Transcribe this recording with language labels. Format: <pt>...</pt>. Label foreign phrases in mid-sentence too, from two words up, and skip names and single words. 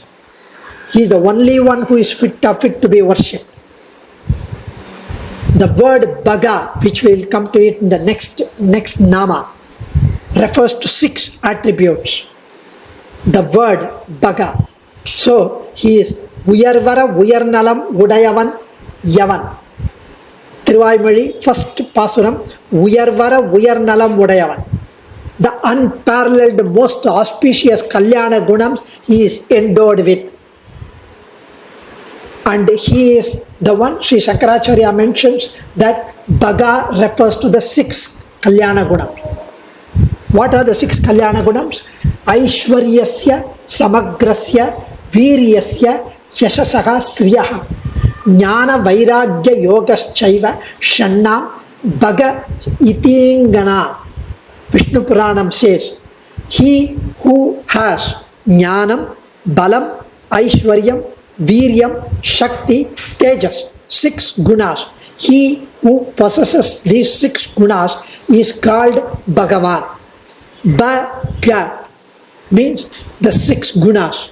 <en>He is the only one who is fit to be worshipped. The word Bhaga, which we will come to it in the next Nama, refers to 6 attributes. The word Bhaga. So, he is</en> <ta>உயர்வற உயர்நலம் உடையவன் யவன். திருவாய்மொழி, first பாசுரம், உயர்வற உயர்நலம் உடையவன்.</ta> <en>The unparalleled, most auspicious</en> <sa>कल्याण गुणाः</sa> <en>he is endowed with. And he is the one, Sri Shankaracharya mentions that Bhaga refers to the 6</en> <sa>कल्याण गुणाः.</sa> <en>What are the 6</en> <sa>कल्याण गुणाः? ऐश्वर्यस्य, समग्रस्य, वीर्यस्य, यशसः, श्रियः, ज्ञान वैराग्य योश्चैव, षण्णां, भग इतीङ्गना.</sa> <en>Vishnu Puranam says, he who has</en> <sa>ज्ञानम्, बलम्, ऐश्वर्यम्, वीर्यम्, शक्ति, तेजस्,</sa> <en>6 gunas. He who possesses these 6 gunas is called Bhagavan. Bhaga means the 6 gunas.</en>